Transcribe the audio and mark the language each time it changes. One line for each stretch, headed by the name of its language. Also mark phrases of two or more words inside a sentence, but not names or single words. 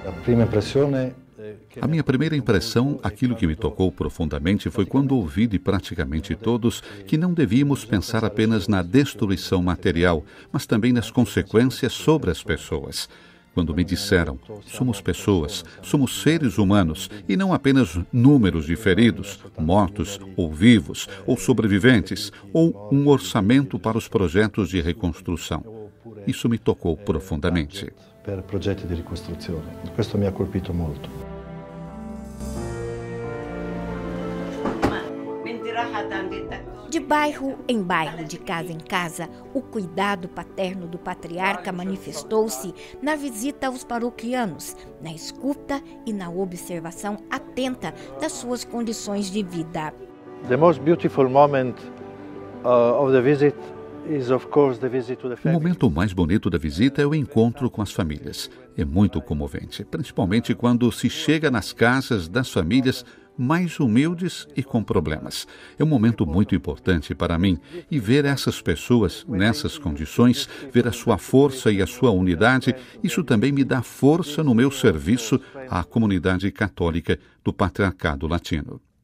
Portuguese: A minha primeira impressão, aquilo que me tocou profundamente, foi quando ouvi de praticamente todos que não devíamos pensar apenas na destruição material, mas também nas consequências sobre as pessoas. Quando me disseram, somos pessoas, somos seres humanos e não apenas números de feridos, mortos ou vivos, ou sobreviventes, ou um orçamento para os projetos de reconstrução. Isso me tocou profundamente.
Italian: Per progetti di ricostruzione. Questo mi ha colpito molto.
Portuguese: De bairro em bairro, de casa em casa, o cuidado paterno do patriarca manifestou-se na visita aos paroquianos, na escuta e na observação atenta das suas condições de vida.
English: The most beautiful moment of the visit is, of course, the visit to the
Portuguese: O
English: family.
Portuguese: momento mais bonito da visita é o encontro com as famílias. É muito comovente, principalmente quando se chega nas casas das famílias mais humildes e com problemas. É um momento muito importante para mim e ver essas pessoas nessas condições, ver a sua força e a sua unidade, isso também me dá força no meu serviço à comunidade católica do Patriarcado Latino.